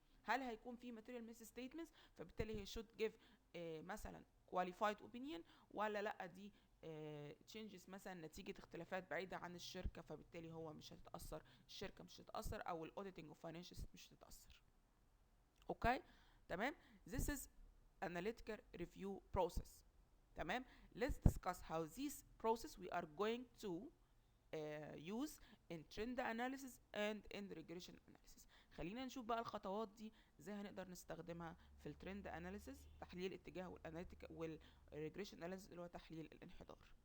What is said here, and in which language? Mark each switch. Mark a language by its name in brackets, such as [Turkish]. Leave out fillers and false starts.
[Arabic] هل هيكون في ماتيريال ميس ستيتمنتس فبالتالي هي شود جيف مثلا كواليفايد اوبينيون، ولا لا دي تشينجز مثلا نتيجه اختلافات بعيده عن الشركه فبالتالي هو مش هتتاثر، الشركه مش هتتاثر او الاوديتنج اوف فاينانشال مش هتتاثر. اوكي تمام. [English] This is analytical review process. [Arabic] تمام. [English] Let's discuss how this process we are going to use in trend analysis and in regression analysis. [Arabic] خلينا نشوف بقى الخطوات دي ازاي هنقدر نستخدمها في الترند اناليسيس، تحليل الاتجاه، والاناليتيك والريجريشن اناليسيس اللي هو تحليل الانحدار.